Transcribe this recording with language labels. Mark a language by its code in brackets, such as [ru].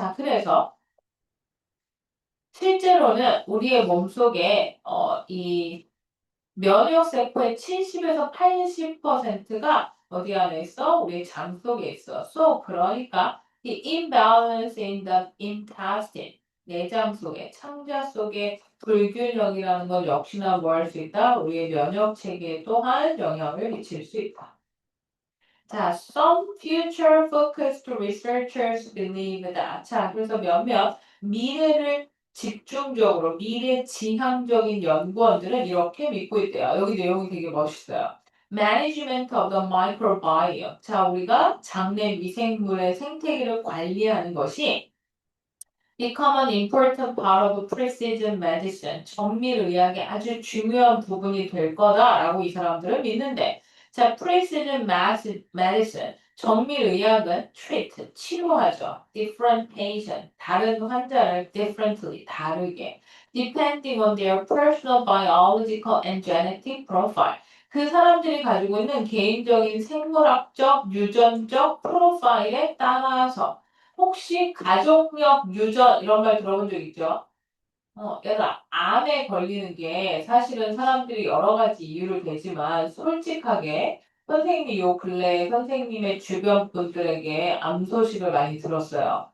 [ko] 자, 그래서 실제로는 우리의 몸속에 이 면역세포의 70에서 80%가 어디 안에 있어? 우리 장 속에 있어. So, 그러니까 이 [en] imbalance in the intestine, [ko] 내장 속에, 창자 속에 불균형이라는 건 역시나 뭐 할 수 있다? 우리의 면역 체계에 또한 영향을 미칠 수 있다. [en] 자, some future focused researchers believe that. [ko] 자, 그래서 몇몇 미래를 집중적으로 미래 지향적인 연구원들은 이렇게 믿고 있대요. 여기 내용이 되게 멋있어요. [en] Management of the microbiome. [ko] 자, 우리가 장내 미생물의 생태계를 관리하는 것이 [en] become an important part of precision medicine. [ko] 정밀의학의 아주 중요한 부분이 될 거다라고 이 사람들은 믿는데, 자, precision medicine. 정밀의학은 treat, 치료하죠. [en] different patient, [ko] 다른 환자를 differently, 다르게. [en] depending on their personal biological and genetic profile. [ko] 그 사람들이 가지고 있는 개인적인 생물학적, 유전적 프로파일에 따라서 혹시 가족력 유전 이런 말 들어본 적 있죠? 얘들아, 암에 걸리는 게 사실은 사람들이 여러 가지 이유를 대지만 솔직하게 선생님이 요 근래에 선생님의 주변 분들에게 암 소식을 많이 들었어요.